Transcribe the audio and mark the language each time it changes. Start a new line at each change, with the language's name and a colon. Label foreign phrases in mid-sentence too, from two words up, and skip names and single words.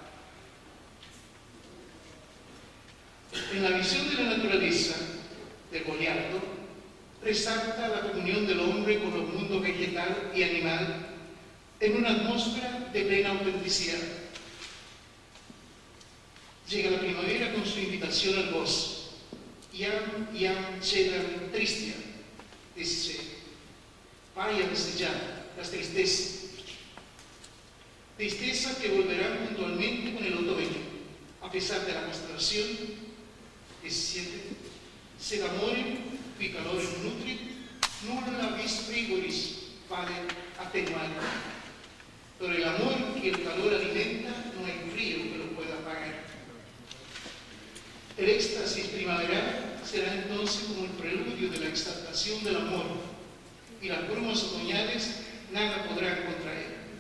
Spanish: En la visión de la naturaleza del Goliardo, resalta la comunión del hombre con los mundos vegetal y animal en una atmósfera de plena autenticidad. Llega la primavera con su invitación al goce.
Latin: Iam cedam tristia,
Spanish: dice, váyanse ya las tristezas. Tristezas que volverán puntualmente con el otoño, a pesar de la constelación. 17.
Latin: Sed amorem, qui calorem nutrit, nulla vis frigoris vale atenuare.
Spanish: Pero el amor que el calor alimenta, no hay frío que lo pueda apagar. El éxtasis primaveral será entonces como el preludio de la exaltación del amor, y las brumas otoñales nada podrán contra él.